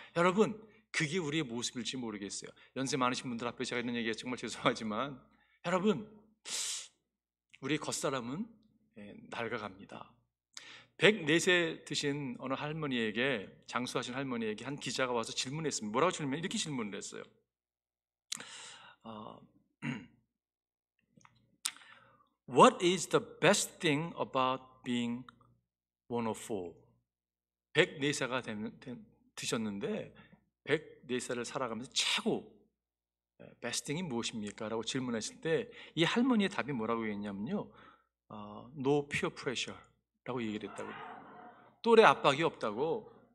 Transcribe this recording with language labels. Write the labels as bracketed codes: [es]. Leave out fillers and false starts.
[ko] 여러분, 그게 우리의 모습일지 모르겠어요. 연세 많으신 분들 앞에 제가 이런 얘기가 정말 죄송하지만, 여러분, 우리 겉사람은 낡아갑니다. 104세 드신 어느 할머니에게, 장수하신 할머니에게 한 기자가 와서 질문했습니다. 뭐라고 질문했냐면 이렇게 질문을 했어요. [en] What is the best thing about being 104? [ko] 104세가 드셨는데 104살을 살아가면서 최고 [en] best thing [ko] 이 무엇입니까? 라고 질문했을 때 이 할머니의 답이 뭐라고 했냐면요, [en] No peer pressure [ko] 라고 얘기를 했다고. 또래 압박이 없다고.